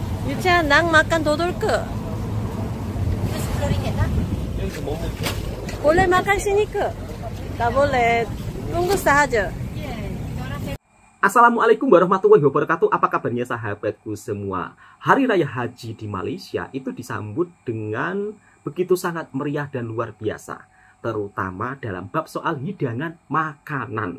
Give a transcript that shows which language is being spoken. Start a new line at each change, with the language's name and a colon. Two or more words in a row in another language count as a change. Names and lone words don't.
Malay: 유채야, 낭 makan dodol ke?
Korean: 여기서 뭐 먹죠?
Malay: Boleh makan sini ke? Tak boleh. Tunggu saja. Assalamualaikum warahmatullahi wabarakatuh. Apa kabarnya sahabatku semua? Hari Raya Haji di Malaysia itu disambut dengan begitu sangat meriah dan luar biasa, terutama dalam bab soal hidangan makanan.